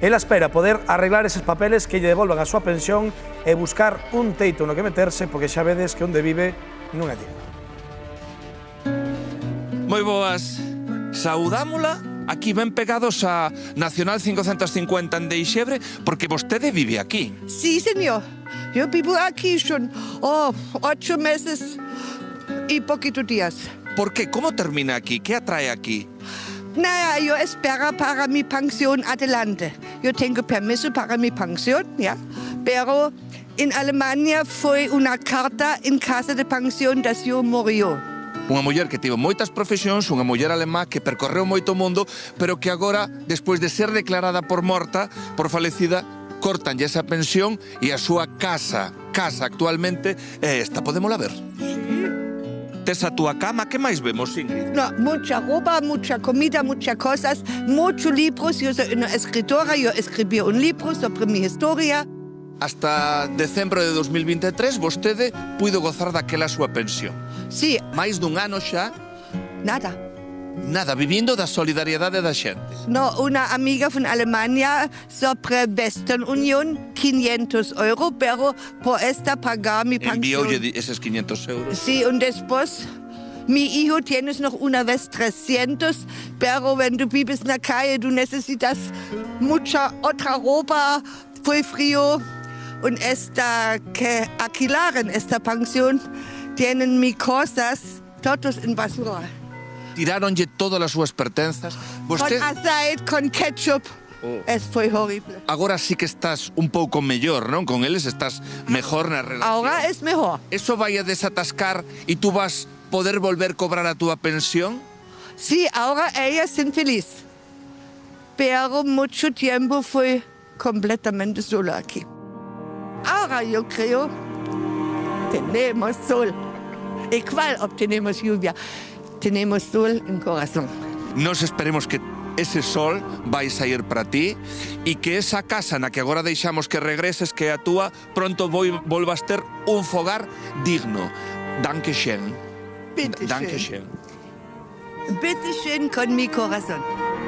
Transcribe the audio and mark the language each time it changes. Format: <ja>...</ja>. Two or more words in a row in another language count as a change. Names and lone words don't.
<gl>Ela espera poder arreglar eses papeles que lle devolvan a súa pensión e buscar un teito no que meterse, porque xa vedes que onde vive non é digno. Moi boas. Saudámola aquí ben pegados a Nacional 550 en Deixebre, porque vostede vive aquí.</gl> <es>Sí, señor. Yo vivo aquí schon 8 meses y poquito días. Por qué? ¿Cómo termina aquí? ¿Qué atrae aquí? Naja, yo espero para mi pensión adelante. Yo tengo permiso para mi pensión, ¿ya? Pero en Alemania fue una carta en casa de pensión que yo murió.</es> <gl>Unha muller que tivo moitas profesións, unha muller alemá que percorreu moito mundo, pero que agora, despois de ser declarada por morta, por falecida, cortanlle esa pensión e a súa casa actualmente é esta. Podémola ver? Tes a túa cama, que máis vemos, Ingrid?</gl> <es>No, mucha ropa, mucha comida, muchas cosas, muchos libros. Yo soy una escritora, yo escribí un libro sobre mi historia.</es> <gl>Hasta decembro de 2023 vostede puido gozar daquela súa pensión.</gl> <es>Sí,</es> <gl>Máis dun ano xa, nada. nada, vivindo da solidariedade da xente.</gl> <es>No, una amiga von Alemania sobre Western Union, 500 €, pero por esta pagar mi pensión.</es> <gl>Envioulle eses 500 euros.</gl> <es>Sí, und después mi hijo tienes noch una vez 300, pero</es> <de>wenn du</de> <es>vives en la calle, du necesitas mucha otra ropa, fue frío. Und esta que alquilaron esta pensión tienen mis cosas todos en basura.</es> <gl>Tiraronlle todas as súas pertenzas.</gl> <es>Con</es> <gl>Vostede</gl> <es>aceite, con ketchup. Fue horrible.</es> <gl>agora sí que estás un pouco mellor, non? Con eles estás mejor na relación.</gl> <es>Ahora es mejor.</es> <gl>Eso vai a desatascar e tú vas poder volver cobrar a túa pensión?</gl> <es>Sí, ahora ellas son felices. Pero mucho tiempo fue completamente sola aquí. Ahora yo creo tenemos sol. Igual obtenemos lluvia. Tenemos sol en corazón.</es> <gl>Nos esperemos que ese sol vai sair para ti e que esa casa na que agora deixamos que regreses, que é a túa, pronto volvas ter un fogar digno.</gl> <de>Danke schön. Bitte Danke schön. schön. Bitte schön</de> <es>con mi corazón.</es>